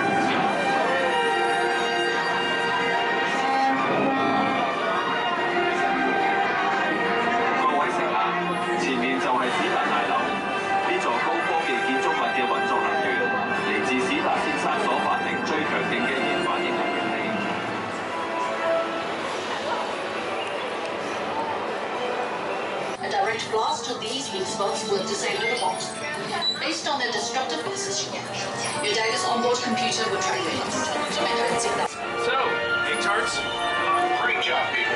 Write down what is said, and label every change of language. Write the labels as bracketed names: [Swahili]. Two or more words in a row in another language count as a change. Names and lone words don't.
[Cantonese] 前面就係史達大樓，呢座高科技建築物嘅運作能源嚟自史達先生所發明最強勁嘅熱反應能源器。 [English] A direct direct blast to these weak spots will disable the bot. Based on their destructive position, your data's onboard computer will track your instrument. So, hey tarts. Great job, people.